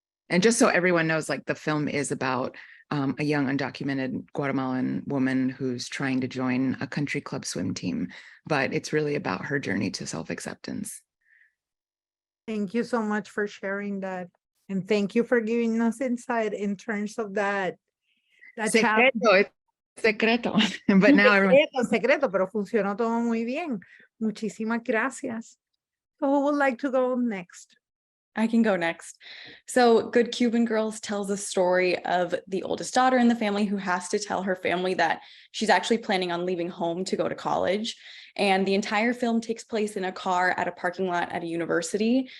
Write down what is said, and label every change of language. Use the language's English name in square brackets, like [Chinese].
[English] And just so everyone knows, like, the film is about a young undocumented Guatemalan woman who's trying to join a country club swim team, but it's really about her journey to self-acceptance. Thank you so much for sharing that. And thank you for giving us insight in terms of that Secreto. But now everyone... [Spanish] secreto, pero funcionó todo muy bien. Muchísimas gracias. [English] So who would like to go next? I can go next. So Good Cuban Girls tells a story of the oldest daughter in the family who has to tell her family that she's actually planning on leaving home to go to college. And the entire film takes place in a car at a parking lot at a university.